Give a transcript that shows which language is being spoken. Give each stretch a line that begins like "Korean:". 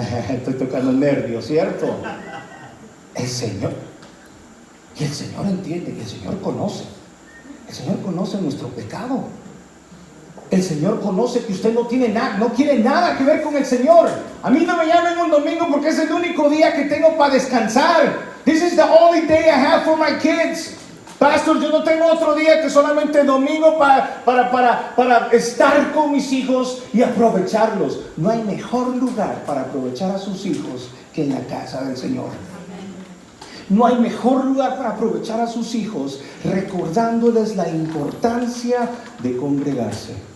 Spanish: Estoy tocando nervios, ¿cierto? El Señor entiende, que el Señor conoce. El Señor conoce nuestro pecado. El Señor conoce que usted no quiere nada que ver con el Señor. A mí no me llamen un domingo porque es el único día que tengo para descansar.
English: This is the only day I have for my kids.
Spanish: Pastor, yo no tengo otro día que solamente domingo para estar con mis hijos y aprovecharlos. No hay mejor lugar para aprovechar a sus hijos que en la casa del Señor. No hay mejor lugar para aprovechar a sus hijos recordándoles la importancia de congregarse.